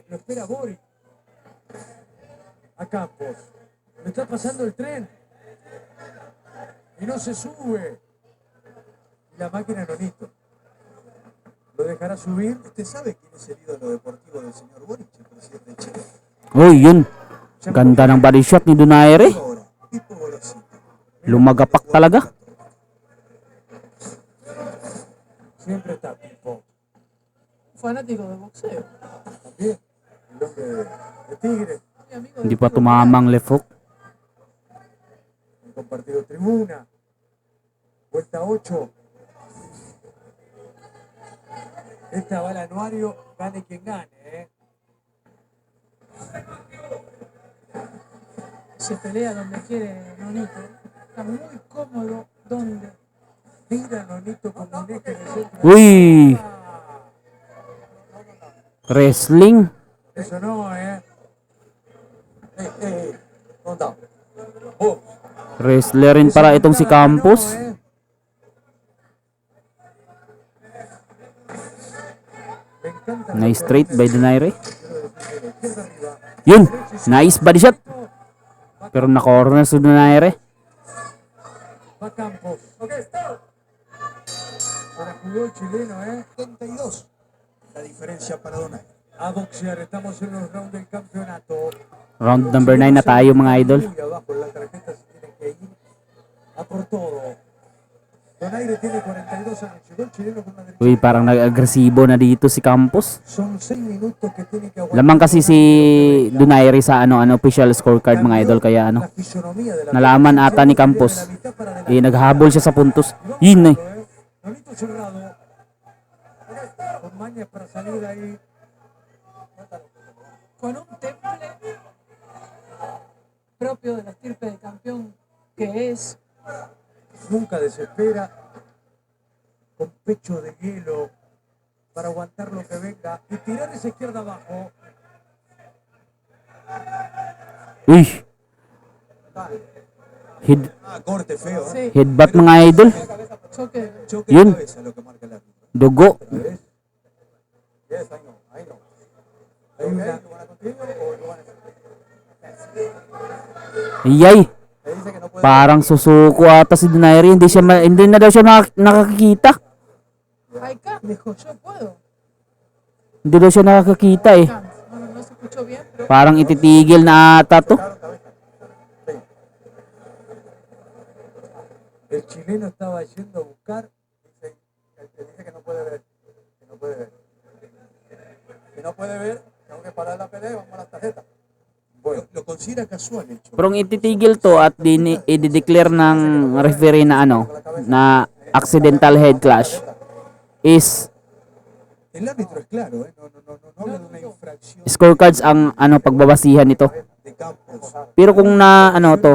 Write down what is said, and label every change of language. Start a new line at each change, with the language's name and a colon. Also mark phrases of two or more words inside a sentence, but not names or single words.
Spanish: Lo espera Boris. A Campos. Le está pasando el tren. Y no se sube. Y la máquina Nonito. ¿Lo dejará subir? ¿Usted sabe quién es el ídolo deportivo del señor Boric, el presidente de Chile?
Filipino: uy yun. Ganda ng
English: body shot
Filipino: ni Donaire.
Spanish: Ahora, Pipo Gorosito.
Filipino: Lumagapak talaga.
Spanish: Siempre está Pipo. Un fanático de boxeo. También. El hombre de Tigre. Muy amigo
Filipino: Hindi
Spanish: de
Filipino: pa
Spanish: Pico
Filipino: tumamang left hook.
Spanish: Han compartido tribuna. Vuelta 8. Esta va al anuario, gane quien gane, Se pelea donde quiere Nonito. Está muy cómodo donde. Mira Nonito como un eje en el centro. Uy, Ah,
English: wrestling.
Spanish: eso no, ¿Dónde está?
Filipino: Wrestler rin para itong si Campos.
Spanish: No, Me encanta.
English: Nice straight by Donaire.
Spanish: Izquierda arriba.
Filipino: Yun!
English: Nice body shot!
Filipino: Pero na-corner si Donaire.
Spanish: Va Campos. Ahora jugó el chileno, 72. La diferencia para Donaire. A boxear. Estamos en los rounds del campeonato.
English: Round number
Filipino: 9 na tayo mga idol.
Spanish: Muy abajo en la tarjeta se tiene que ir a por todo. Donaire tiene 42 años. Llegó el chileno con una derecha.
Filipino: Uy, parang nag-agresibo na dito si Campos.
Spanish: Son 6 minutos que tiene que aguantar.
Filipino: Lamang kasi si Donaire sa
English: official scorecard
Filipino: mga idol, kaya
Spanish: La fisonomía de la
Filipino: nalaman ata ni Campos. Naghahabol siya sa puntos. Yun
Spanish: Nolito cerrado. Con mañas para salir ahí. Con un temple propio de la estirpe de campeón que es, Nunca desespera. Con pecho de hielo para aguantar lo que venga y tirar esa izquierda abajo. Uy! Corte feo. sí,
Filipino: Headbutt mga idol.
Spanish: choque. Choque
Filipino: Yun.
Spanish: de cabeza lo que marca el árbitro.
Filipino: Dugo.
Spanish: Hay una, Iyay!
Filipino: Parang susuko ata si Donaire. Hindi na daw siya nakakikita. Ay,
Spanish: Campos, yo puedo.
Filipino: Hindi daw siya nakakakita eh.
Spanish: No se escuchó bien, pero
Filipino: Parang ititigil na ata to.
Spanish: el chileno estaba yendo a buscar. Dice que no puede ver. Que no puede ver. Si no puede ver, tengo que parar la pelea y vamos a las tarjetas. Lo considera casual el choque. Pero
Filipino: ang ititigil to at i-declare ng referee na na
English: accidental head clash
Filipino: is
Spanish: El árbitro es claro, no habla de una infracción
Filipino: scorecards ang pagbabasihan nito.
Spanish: de Campos.
Filipino: Pero kung na to,